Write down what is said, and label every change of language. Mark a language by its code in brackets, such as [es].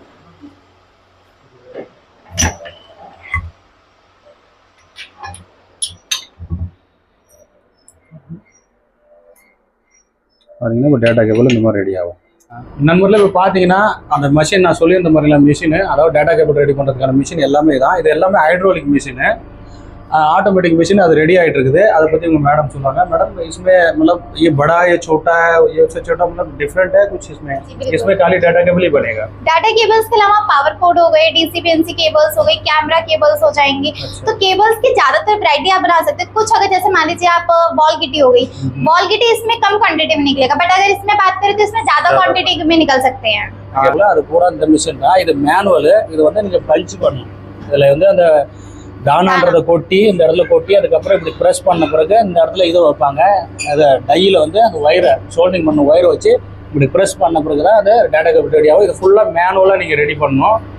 [ta] பார்த்தீங்கன்னா இப்போ data cable இந்த மாதிரி ரெடி ஆகும். நண்பர்களே இப்போ பார்த்தீங்கன்னா அந்த மிஷின் நான் சொல்லியிருந்த மாதிரிலாம் மிஷினு, அதாவது டேட்டா கேபிள் ரெடி பண்ணுறதுக்கான மிஷின் எல்லாமே தான். இது எல்லாமே ஹைட்ரோலிக் மிஷினு, ऑटोमेटिक मशीन அது ரெடி ஆயிட்டு இருக்குது. அதை பத்தி உங்க மேடம் சொல்றாங்க. [hi] मैडम इसमें मतलब ये बड़ा है, ये छोटा है, ये उससे छोटा मतलब डिफरेंट है कुछ इसमें खाली डाटा केबल ही बनेगा? डाटा केबल्स के अलावा पावर कोड हो गए, डीसी-पीएनसी केबल्स हो गए, कैमरा केबल्स हो जाएंगे। तो केबल्स की ज्यादातर वैरायटी आप बना सकते हैं। कुछ अगर जैसे मान लीजिए आप वॉल गिटी हो गई, वॉल गिटी इसमें कम क्वांटिटी में निकलेगा, बट अगर इसमें बात करें तो इसमें ज्यादा क्वांटिटी में निकल सकते हैं। [ta] அது பூரா இந்த மிஷின் தான். இது மேனுவல். இது வந்து நீங்க பல்ச் பண்ணணும். இதுல வந்து அந்த தானான்றதை கொட்டி இந்த இடத்துல கொட்டி அதுக்கப்புறம் இப்படி ப்ரெஸ் பண்ண பிறகு இந்த இடத்துல இதை வைப்பாங்க. அதை டையில் வந்து அந்த ஒயரை சோல்டிங் பண்ண ஒயரை வச்சு இப்படி ப்ரெஸ் பண்ண பிறகு தான் அது டேட்டா கேபிள் ரெடி ஆகும். இது ஃபுல்லாக மேனுவலாக நீங்கள் ரெடி பண்ணணும்.